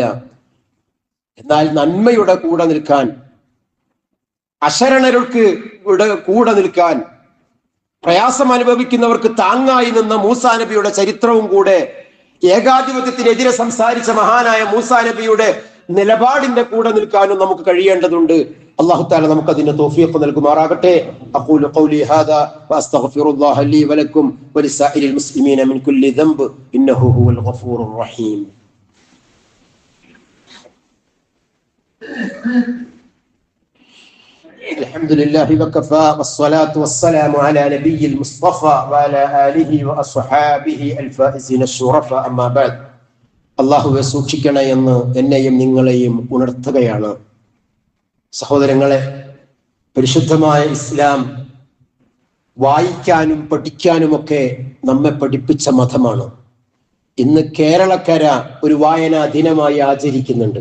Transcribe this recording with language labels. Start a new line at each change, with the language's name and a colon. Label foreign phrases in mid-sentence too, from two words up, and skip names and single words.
Malayalam: എന്നാൽ നന്മയുടെ കൂടെ നിൽക്കാൻ, അശരണർക്ക് കൂടെ നിൽക്കാൻ, പ്രയാസം അനുഭവിക്കുന്നവർക്ക് താങ്ങായി നിന്ന മൂസാ നബിയുടെ ചരിത്രവും കൂടെ, ഏകാധിപത്യത്തിനെതിരെ സംസാരിച്ച മഹാനായ മൂസാ നബിയുടെ നിലപാടിന്റെ കൂടെ നിൽക്കാനും നമുക്ക് കഴിയേണ്ടതുണ്ട്.
Arabic: الله تعالى
Malayalam: നമുക്ക് അതിന്റെ തൗഫീഖ് നൽകുമാറാകട്ടെ.
Arabic: أقول قولي هذا وأستغفر الله لي ولكم ولسائر المسلمين من كل ذنب إنه هو الغفور الرحيم. الحمد لله وكفى والصلاة والسلام على نبي المصطفى وعلى آله وأصحابه الفائزين الشرفاء أما بعد.
Malayalam: അള്ളാഹുവെ സൂക്ഷിക്കണേ എന്ന് എന്നെയും നിങ്ങളെയും ഉണർത്തുകയാണ്. സഹോദരങ്ങളെ, പരിശുദ്ധമായ ഇസ്ലാം വായിക്കാനും പഠിക്കാനുമൊക്കെ നമ്മെ പഠിപ്പിച്ച മതമാണ്. ഇന്ന് കേരളക്കര ഒരു വായനാ ദിനമായി ആചരിക്കുന്നുണ്ട്.